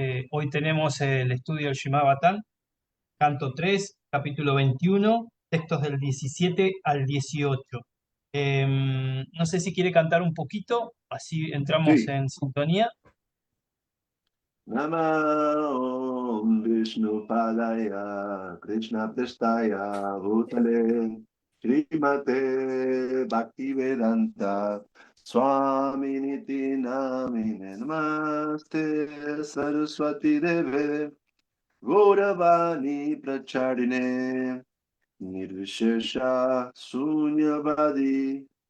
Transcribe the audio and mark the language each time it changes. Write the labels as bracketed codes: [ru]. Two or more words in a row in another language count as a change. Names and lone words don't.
[es] Hoy tenemos el estudio del Shimabatan, canto 3, capítulo 21, textos del 17 al 18. No sé si quiere cantar un poquito, así entramos Sí. en sintonía. [sa] नमः विष्णु पादाय कृष्ण प्रेष्ठाय भूतले श्रीमते भक्तिवेदान्त स्वामिन्निति नामिने नमस्ते सारस्वते देवे गौरवाणी प्रचारिणे निर्विशेष शून्यवादि